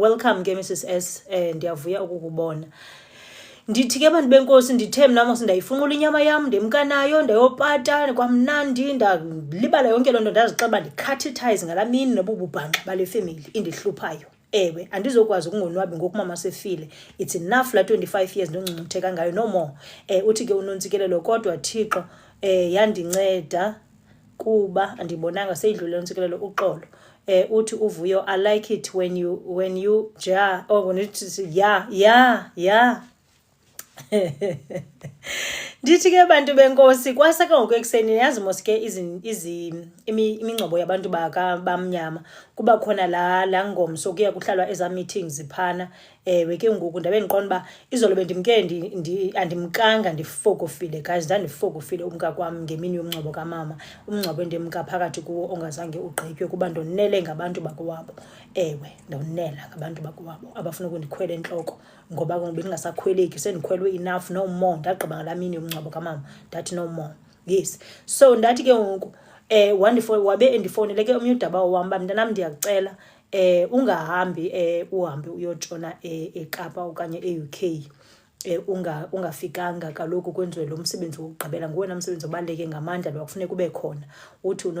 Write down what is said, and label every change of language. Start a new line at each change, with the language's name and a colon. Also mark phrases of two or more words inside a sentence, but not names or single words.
Xhosa: Welcome ke Mrs S. Ndiyavuya ukukubona. Ndithi ke abantu benkosi ndithe mna mos ndayifunqula inyama yam ndemkanayo ndayopata kwamnandi ndalibala yonke lonto ndazixeba ndikhathithize ngalamini nobubhanqa bale family indihluphayo. Andizokwazi ukungonwabi ngokumama sefile.
English: It's enough la 25 years
Xhosa: ndongcungcutheka ngayo
English: no more.
Xhosa: Uthi ke unontsikelelo kodwa Thixo yandinceda kuba andibonanga seyidlule untsikelelo uxolo. Uthi uvuyo
English: I like it when you ja when it yeah.
Xhosa: Ndithi ke abantu benkosi kwasaka ngokwekuseni yazi moske imingcobo yabantu bamnyama kuba khona la ngomso kuya kuhlalwa eza meetings phana. Ke ngoku ndabe ndiqonda ba izolo bendimke andimkanga ndifokofile guys ndandifokofile umka kwam ngemini yomngcobo kamama umngcobo endimka phakathi kuwo ongazange ugqitywe kuba ndonele ngabantu bakowabo. Ndonela ngabantu bakowabo abafuna ukundikhwela entloko ngoba bendingasakhweleki sendikhwelwe
English: enough no more
Xhosa: ndagqiba ngalamini yomngcwabo kamama ndathi
English: no more.
Xhosa: Yes, so ndathi ke ngoku wabe endifonele ke omnye udaba wam ba mntanam ndiyakucela ungahambi uhambe uyotshona eKapa okanye eUK. Ungafikanga kaloku kwenziwe lo msebenzi wokugqibela nguwena msebenzi obaleke ngamandla lo kufuneka kube khona.